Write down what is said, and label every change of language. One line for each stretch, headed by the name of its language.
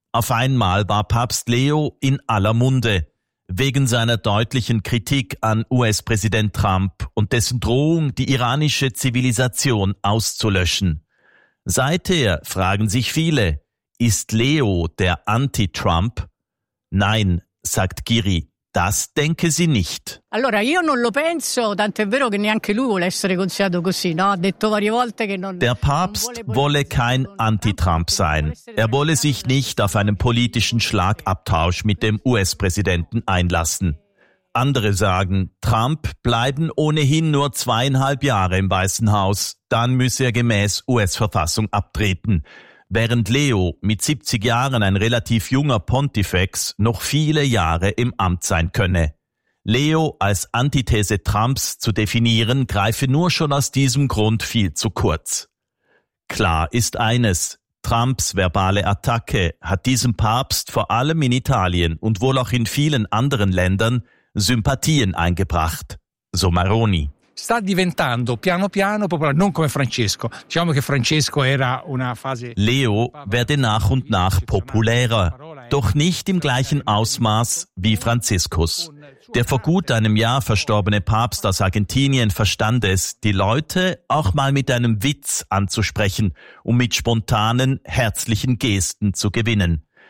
German: Auf einmal war Papst Leo in aller Munde, wegen seiner deutlichen Kritik an US-Präsident Trump und dessen Drohung, die iranische Zivilisation auszulöschen. Seither fragen sich viele, ist Leo der Anti-Trump? Nein, sagt Giri. Das denke sie nicht.
Italian: Allora, io non lo penso, tanto è vero che neanche lui vuole essere considerato così, no? Ha detto varie volte che non.
German: Der Papst wolle kein Anti-Trump sein. Er wolle sich nicht auf einen politischen Schlagabtausch mit dem US-Präsidenten einlassen. Andere sagen, Trump bleiben ohnehin nur 2,5 Jahre im Weißen Haus, dann müsse er gemäß US-Verfassung abtreten. Während Leo mit 70 Jahren ein relativ junger Pontifex noch viele Jahre im Amt sein könne. Leo als Antithese Trumps zu definieren, greife nur schon aus diesem Grund viel zu kurz. Klar ist eines, Trumps verbale Attacke hat diesem Papst vor allem in Italien und wohl auch in vielen anderen Ländern Sympathien eingebracht, so Maroni.
Italian: Sta diventando piano piano popolare, non come Francesco. Diciamo che Francesco era una fase.
German: Leo werde nach und nach populärer, doch nicht im gleichen Ausmaß wie Franziskus. Der vor gut einem Jahr verstorbene Papst aus Argentinien verstand es, die Leute auch mal mit einem Witz anzusprechen, um mit spontanen, herzlichen Gesten zu gewinnen.